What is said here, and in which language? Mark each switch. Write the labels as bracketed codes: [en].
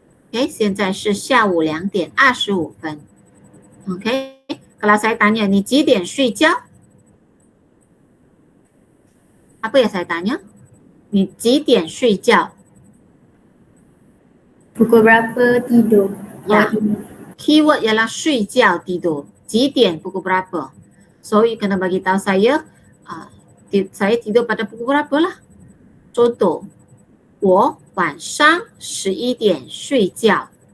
[en] Okay, [zh] 现在是下午2点25分. [ms] Okay, kalau saya tanya ni [zh] 几点睡觉? [ms] Apa yang saya tanya? Ni [zh] 几点睡觉? [ms] Pukul berapa tidur? Ya. Keyword ialah 睡觉 tidur. 几点 pukul berapa? So, you kena bagi tahu saya, saya tidur pada pukul berapa lah. Contoh, [zh] 我晚上11点睡觉.